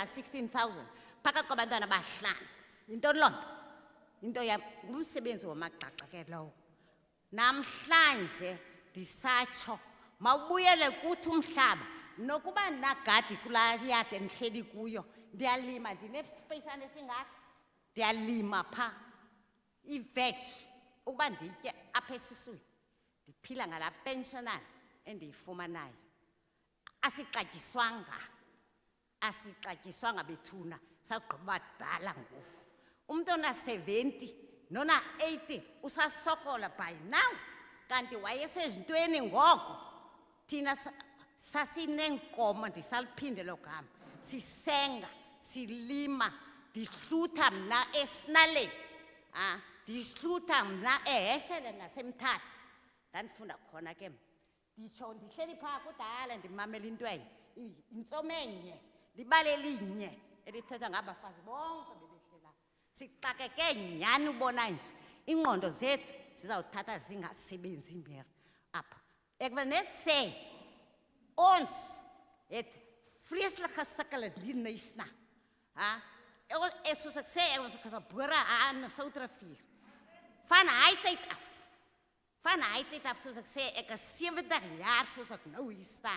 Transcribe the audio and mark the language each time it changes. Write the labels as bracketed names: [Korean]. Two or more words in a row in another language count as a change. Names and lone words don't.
[Xhosa] 16,000 phakathi kwabantwana abahlanu into loo nto into ngumsebenzi wamagxaxa ke lowo namhlanje ndisatsho mawubuyele kuthi umhlaba nokuba nagadi kulaa yadi endihleli kuyo ndiyalima ndinesipeyisana esingaka ndiyalima phaa iveji ukuba nditye apha esiswini ndiphila ngalaa pensionana endiyifumanayo asixatyiswanga bethuna sagqiba badala ngoku umuntu ona 70 nona 80 usasokola [English] by now [Xhosa] kanti wayesezintweni ngoko thina sasineenkomo ndisaliphinde lo gama sisenga silima ndihlutha mna esinaleni ndihlutha mna eHeshele nasemthatha ndandifunda khona ke nditsho ndihleli phaa kudala ndimamela into enye intsomo enye libale linye elithetha ngabafazi bonke bebehlela sixakeke nyhani ubona nje ingqondo zethu zizawuthatha zingasebenzi mere [Afrikaans] apha ek wil net sê ons het vreeslike sukkel in Knysna soos ek sê ons is gebore aan die Soutrivier van hy tyd af soos ek sê ek is 70 jaar soos ek nou hier staan.